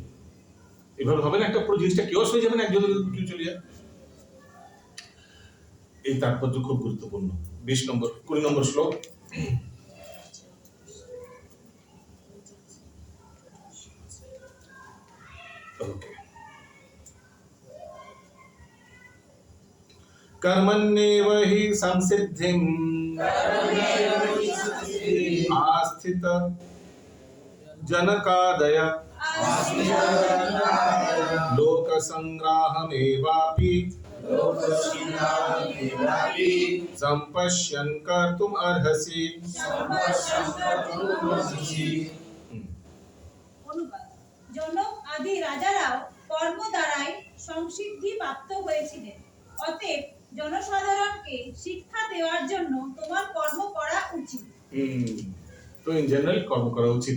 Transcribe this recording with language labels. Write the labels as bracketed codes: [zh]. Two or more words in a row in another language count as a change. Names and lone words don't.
[bn] এভাবে হবে না, একটা পুরো জিনিসটা কেওস হয়ে যাবে না একজন কেউ চলে যায়। এই তাৎপর্য খুব গুরুত্বপূর্ণ। 20 নম্বর শ্লোক। ওকে। [sa] कर्मण्येव हि संसिद्धिम् आस्थित जनकादय लोकसंग्राहमेवापि सम्पश्यन् कर्तुम् अर्हसि। [bn] অনুবাদ। জনক আদি রাজারাও কর্ম দ্বারাই সংসিদ্ধি প্রাপ্ত হয়েছিলেন, অতএব জনসাধারণকে শিক্ষা দেওয়ার জন্য তোমার কর্ম করা উচিত। তো [en] in general [bn] কর্ম করা উচিত।